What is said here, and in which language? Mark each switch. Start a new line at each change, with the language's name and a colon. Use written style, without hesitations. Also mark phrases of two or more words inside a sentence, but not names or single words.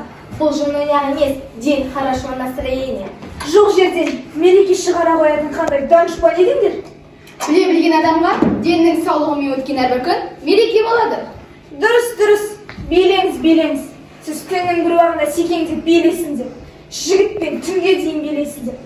Kazakh: Бұл жын ойнақ емес,
Russian: день хорошего настроения.
Kazakh: Жоқ жерден мереке шығара қоятын қандай данышпан едіңдер? Біле білген адамға деннің саулығымен өткен әрбір күн мереке болады. Дұрыс. Билеңіз. Сіз түннің бір уағында секеңдеп билейсіңдер. Жігітпен түнге дейін билейсіңдер.